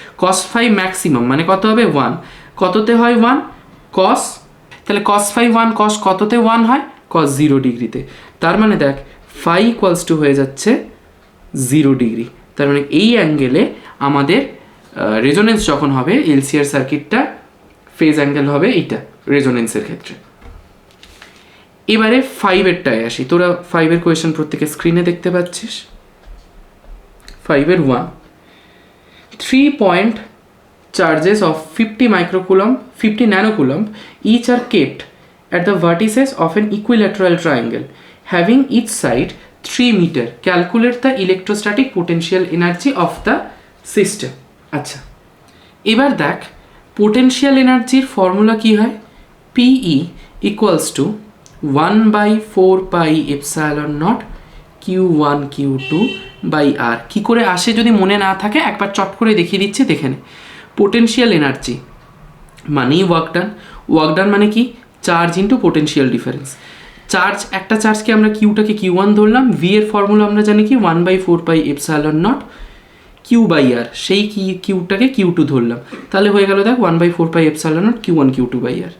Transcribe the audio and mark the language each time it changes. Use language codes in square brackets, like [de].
[bn] Cos phi maximum মানে কত হবে 1, কততে হয় 1 কস, তাহলে কস ফাই 1 কস কততে 1 হয় কস 0 ডিগ্রিতে, তার মানে দেখ ফাই ইকুয়ালস টু হয়ে যাচ্ছে 0 ডিগ্রি। তার মানে এই অ্যাঙ্গেলে আমাদের রেজোনেন্স যখন হবে এলসিআর সার্কিটটা ফেজ অ্যাঙ্গেল হবে এইটা রেজোনেন্সের ক্ষেত্রে। এবারে 5-এরটায় আসি, তোরা 5-এর কোয়েশ্চেন প্রত্যেকে স্ক্রিনে দেখতে পাচ্ছিস। [en] 5-এর 1, 3 point charges of 50 microcoulomb 50 nanocoulomb each are kept at the vertices of an equilateral triangle having each side 3 meter. Calculate the electrostatic potential energy of the system. [bn] আচ্ছা, এবার দেখ পোটেনশিয়াল এনার্জির ফর্মুলা কি হয়, [en] PE equals to 1/4 pi epsilon naught Q1 Q2 by R। [bn] কী করে আসে যদি মনে না থাকে একবার চট করে দেখিয়ে দিচ্ছি, দেখে নে। পোটেনশিয়াল এনার্জি মানেই ওয়ার্ক ডান মানে কি charge into potential difference. Charge, একটা চার্জকে আমরা কিউটাকে Q1 ধরলাম, ভি এর ফর্মুলা আমরা জানি কি [en] 1/4 pi epsilon naught Q by R, [bn] সেই কিউটাকে Q2 ধরলাম, তাহলে হয়ে গেল দেখ 1/4 pi epsilon naught Q1 Q2 by R।